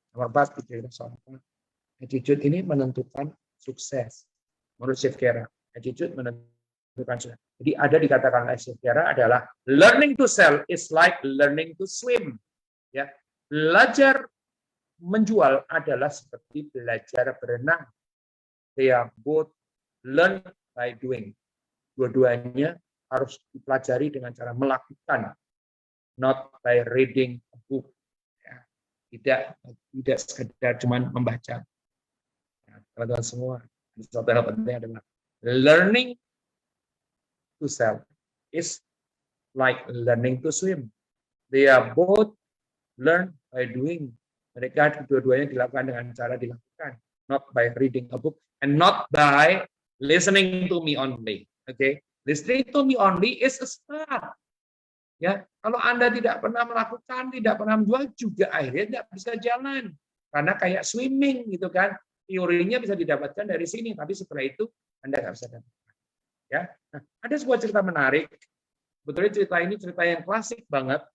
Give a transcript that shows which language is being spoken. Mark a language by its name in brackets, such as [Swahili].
[Indonesian] Nomor 4 bicara soal apa? Attitude ini menentukan sukses. Menurut Steve Carell, attitude menentukan sukses. Jadi ada dikatakan oleh Steve Carell adalah [English] learning to sell is like learning to swim. [Indonesian] Ya, belajar menjual adalah seperti belajar berenang. [English] They are both learn by doing. [Indonesian] Dua-duanya harus dipelajari dengan cara melakukan, [English] not by reading a book. [Indonesian] Ya, tidak sekedar cuma membaca. Teman-teman semua, satu hal penting adalah [English] learning to sell is like learning to swim. They are both learn by doing. [Indonesian] Mereka dua-duanya dilakukan dengan cara dilakukan, [English] not by reading a book and not by listening to me only. Okay, listening to me only is a start. [Indonesian] Ya, kalau Anda tidak pernah melakukan, tidak pernah menjual, juga akhirnya tidak bisa jalan. Karena kayak swimming, gitu kan. Teorinya bisa didapatkan dari sini, tapi setelah itu Anda nggak bisa dapatkan. Ya, nah, ada sebuah cerita menarik. Sebetulnya cerita ini cerita yang klasik banget.